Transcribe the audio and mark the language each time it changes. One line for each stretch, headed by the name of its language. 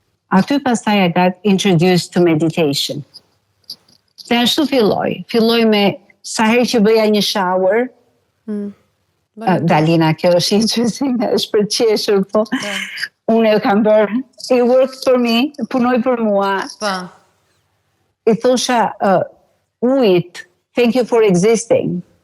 Albanian: Aty pastaj
English: I got introduced to meditation.
Albanian: Dhe ashtu filloj me sa herë që bëja një shower, Dalina, kjo është interesting, është për qeshur, po. Unë e kam bërë,
English: it worked for me,
Albanian: punoj për mua. I thosha, ujt,
English: thank you for existing.